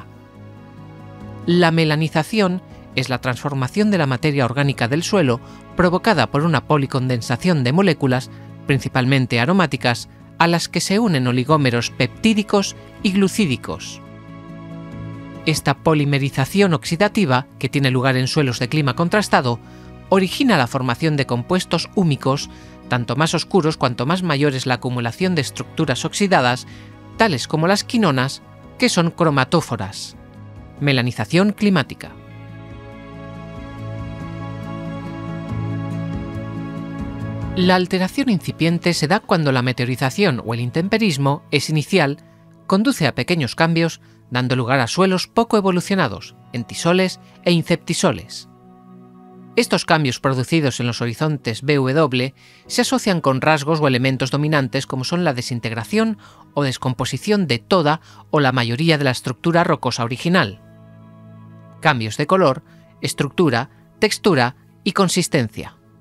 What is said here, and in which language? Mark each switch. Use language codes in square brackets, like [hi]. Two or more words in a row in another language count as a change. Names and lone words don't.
[es] La melanización es la transformación de la materia orgánica del suelo provocada por una policondensación de moléculas, principalmente aromáticas, a las que se unen oligómeros peptídicos y glucídicos. Esta polimerización oxidativa, que tiene lugar en suelos de clima contrastado, origina la formación de compuestos húmicos, tanto más oscuros cuanto más mayor es la acumulación de estructuras oxidadas, tales como las quinonas, que son cromatóforas. Melanización climática. La alteración incipiente se da cuando la meteorización o el intemperismo es inicial, conduce a pequeños cambios, dando lugar a suelos poco evolucionados, entisoles e inceptisoles. Estos cambios producidos en los horizontes BW se asocian con rasgos o elementos dominantes como son la desintegración o descomposición de toda o la mayoría de la estructura rocosa original, cambios de color, estructura, textura y consistencia.